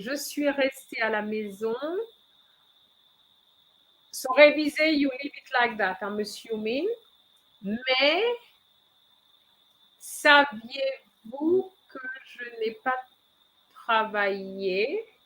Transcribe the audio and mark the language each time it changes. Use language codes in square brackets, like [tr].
[fr] Je suis restée à la maison. [en] So réviser, you leave it like that, I'm assuming. [fr] Mais saviez-vous que je n'ai pas travaillé?